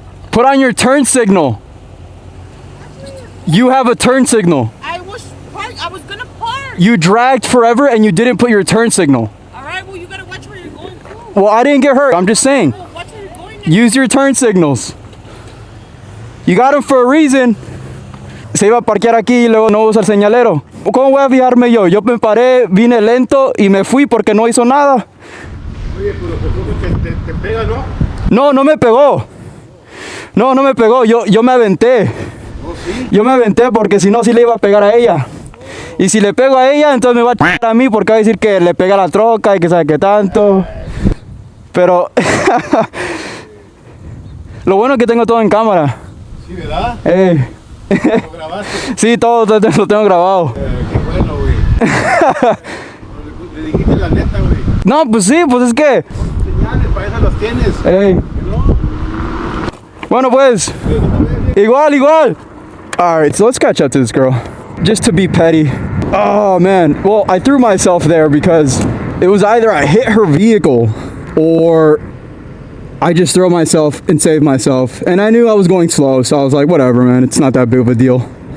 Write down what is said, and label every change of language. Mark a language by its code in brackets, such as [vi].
[en] Put on your turn signal. You have a turn signal. I was gonna park. You dragged forever and you didn't put your turn signal. All right, well, you gotta watch where you're going too. Well, I didn't get hurt. I'm just saying. Well, watch where you're going. Use your turn signals. You got them for a reason. [es] Se iba a parquear aquí y luego no usa el señalero. ¿Cómo voy a fijarme yo? Yo me paré, vine lento y me fui porque no hizo nada. Oye, pero te pega, ¿no? No, no me pegó. No, no me pegó. Yo me aventé. Oh, sí. Yo me aventé porque si no, sí le iba a pegar a ella. Y si le pego a ella, entonces me va a chingar a mí porque va a decir que le pega a la troca y que sabe qué tanto. Pero lo bueno es que tengo todo en cámara. Sí, ¿verdad? ¿Lo grabaste? Sí, todo lo tengo grabado. Qué bueno, güey. Le dijiste la neta, güey. No, pues sí, pues es que... Señales, para eso las tienes. ¿No? Bueno, pues. Igual. [en] Alright, so let's catch up to this girl. Just to be petty. Oh, man. Well, I threw myself there because it was either I hit her vehicle or I just throw myself and save myself. And I knew I was going slow, so I was like, whatever, man. It's not that big of a deal.